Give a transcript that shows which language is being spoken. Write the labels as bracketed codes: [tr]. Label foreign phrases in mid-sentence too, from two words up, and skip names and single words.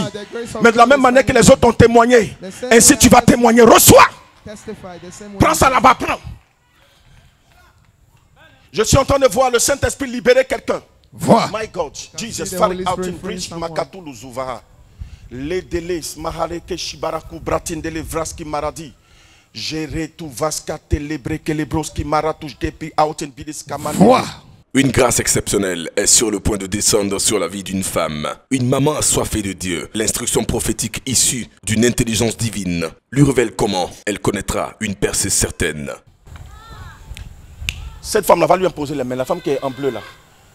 [fr] Mais de la même manière que les autres ont témoigné, ainsi tu vas témoigner. Reçois. Prends ça là-bas, prends. Je suis en train de voir le Saint-Esprit libérer quelqu'un. [en] My God, Jesus, Fari Outin Bridge, Makatulu Zuvaha. [fr] Les délais, Mahareke Shibaraku, Bratin de Vraski Maradi. Géré tout Vaska Télébré, Kelebroski Maratouj Depi Outin Bidis Kamani. Une grâce exceptionnelle est sur le point de descendre sur la vie d'une femme. Une maman assoiffée de Dieu. L'instruction prophétique issue d'une intelligence divine lui révèle comment elle connaîtra une percée certaine. Cette femme-là va lui imposer les mains. La femme qui est en bleu là.